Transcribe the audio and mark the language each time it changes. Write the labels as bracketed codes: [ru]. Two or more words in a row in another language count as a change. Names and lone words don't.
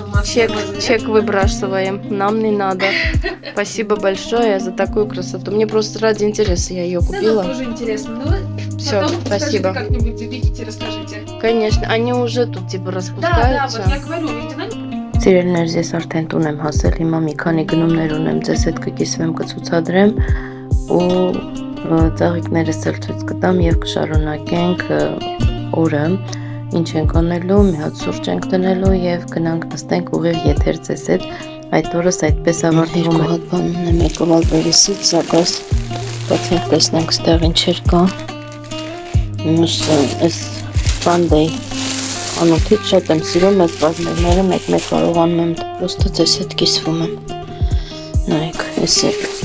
[ru] Чек выбрасываем, нам не надо. Спасибо большое за такую красоту. Мне просто ради интереса я ее купила. Да, тоже интересно. Ну, Все, потом спасибо. Как-нибудь увидите, расскажите. Конечно, они уже тут типа Да, распускаются. вот я говорю, видите, надо? [hy] Սիրելիներ, ես արդեն տուն եմ հասել, հիմա մի քանի գնումներ ունեմ, ձեզ հետ կկիսվեմ, կցուցադրեմ ու ծաղիկներս էլ ցույց կտամ եւ կշարունակենք օրը, ինչ ենք անելու, մի հատ սուրճ ենք դնելու եւ գնանք նստենք ուղիղ եթեր ձեզ հետ, այդ օրս այդպես ավարտվում է։ Երկու հատ բան ունեմ, եկավ ալբերիսից, զագաս, բացենք տեսնենք ստեղ ինչեր կա։ Մուսը, այս Sunday անոթից շատ եմ սիրում այս բազմերները, մեկ-մեկ կարողանում եմ պրոստը ձեզ հետ կիսվում եմ։ Նայեք, ես է